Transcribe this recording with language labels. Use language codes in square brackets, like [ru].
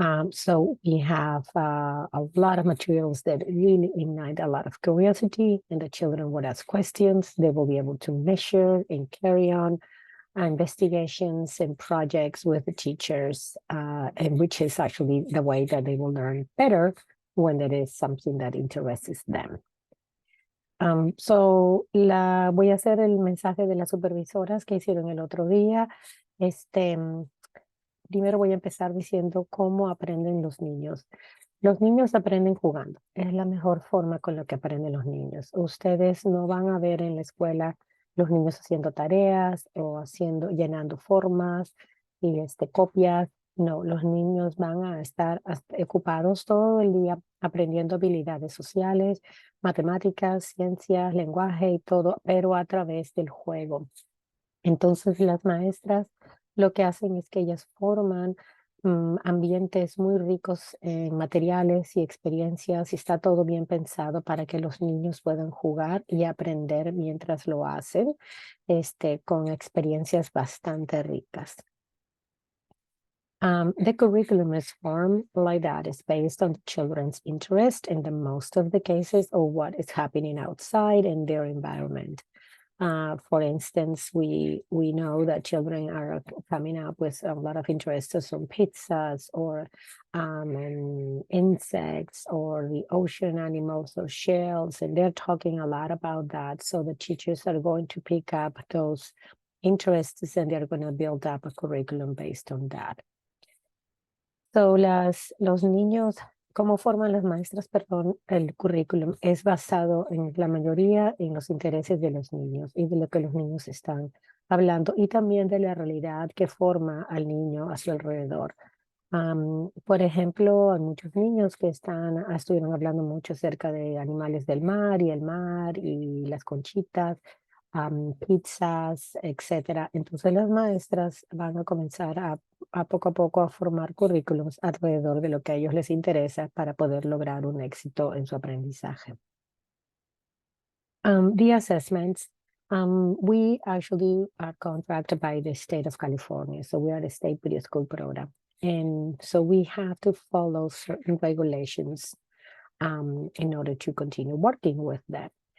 [en] So we have a lot of materials that really ignite a lot of curiosity, and the children would ask questions. They will be able to measure and carry on investigations and projects with the teachers, and which is actually the way that they will learn better when there is something that interests them. [es] Voy a hacer el mensaje de las supervisoras que hicieron el otro día. Primero voy a empezar diciendo cómo aprenden los niños. Los niños aprenden jugando. Es la mejor forma con la que aprenden los niños. Ustedes no van a ver en la escuela los niños haciendo tareas o llenando formas y copias. No, los niños van a estar ocupados todo el día aprendiendo habilidades sociales, matemáticas, ciencias, lenguaje y todo, pero a través del juego. Entonces las maestras lo que hacen es que ellas forman ambientes muy ricos en materiales y experiencias, y está todo bien pensado para que los niños puedan jugar y aprender mientras lo hacen, con experiencias bastante ricas. [en] The curriculum is formed like that. It's based on the children's interest in the most of the cases, or what is happening outside in their environment. For instance, we know that children are coming up with a lot of interests on pizzas or and insects or the ocean animals or shells, and they're talking a lot about that. So the teachers are going to pick up those interests and they're going to build up a curriculum based on that. [es] So los niños, cómo forman las maestras, perdón, el currículum es basado en la mayoría en los intereses de los niños y de lo que los niños están hablando, y también de la realidad que forma al niño a su alrededor. Por ejemplo, hay muchos niños que estuvieron hablando mucho acerca de animales del mar y el mar y las conchitas, pizzas, etcétera. Entonces las maestras van a comenzar a poco a formar currículums alrededor de lo que a ellos les interesa para poder lograr un éxito en su aprendizaje. [en] The assessments, we actually are contracted by the state of California. So we are the state video school program. And so we have to follow certain regulations in order to continue working with them.